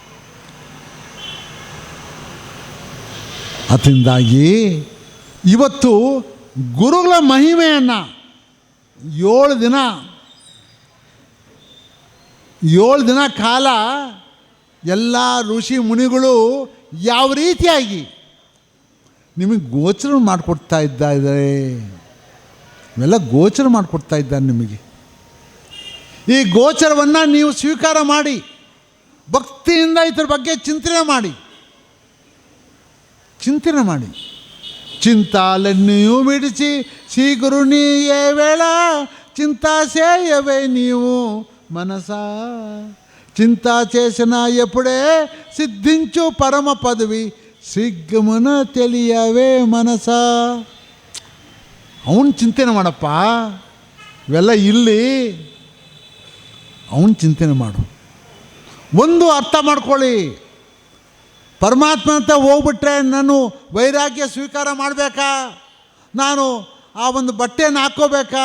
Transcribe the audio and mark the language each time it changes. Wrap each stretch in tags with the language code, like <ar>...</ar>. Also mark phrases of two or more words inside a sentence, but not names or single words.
<kn>ಅದರಿಂದಾಗಿ ಇವತ್ತು ಗುರುಗಳ ಮಹಿಮೆಯನ್ನು 7 ದಿನ ಕಾಲ ಎಲ್ಲ ಋಷಿ ಮುನಿಗಳು ಯಾವ ರೀತಿಯಾಗಿ ನಿಮಗೆ ಗೋಚರ ಮಾಡಿಕೊಡ್ತಾ ಇದ್ದಾರೆ, ಇವೆಲ್ಲ ಗೋಚರ ಮಾಡಿಕೊಡ್ತಾ ಇದ್ದಾರೆ ನಿಮಗೆ. ಈ ಗೋಚರವನ್ನು ನೀವು ಸ್ವೀಕಾರ ಮಾಡಿ ಭಕ್ತಿಯಿಂದ ಇದ್ರ ಬಗ್ಗೆ ಚಿಂತನೆ ಮಾಡಿ.</kn> <te>చింతాలన్నీయు విడిచి శ్రీ గురునీయే వేళ చింతా చేయవే నీవు మనసా. చింతా చేసిన ఎప్పుడే సిద్ధించు పరమ పదవి శీఘ్రమున తెలియవೇ ಮನಸ.</te> <kn>ಅವನು ಚಿಂತನೆ ಮಾಡಪ್ಪ, ಇವೆಲ್ಲ ಇಲ್ಲಿ ಅವನು ಚಿಂತನೆ ಮಾಡು. ಒಂದು ಅರ್ಥ ಮಾಡ್ಕೊಳ್ಳಿ, ಪರಮಾತ್ಮ ಅಂತ ಹೋಗ್ಬಿಟ್ರೆ ನಾನು ವೈರಾಗ್ಯ ಸ್ವೀಕಾರ ಮಾಡಬೇಕಾ, ನಾನು ಆ ಒಂದು ಬಟ್ಟೆಯನ್ನು ಹಾಕ್ಕೋಬೇಕಾ?</kn>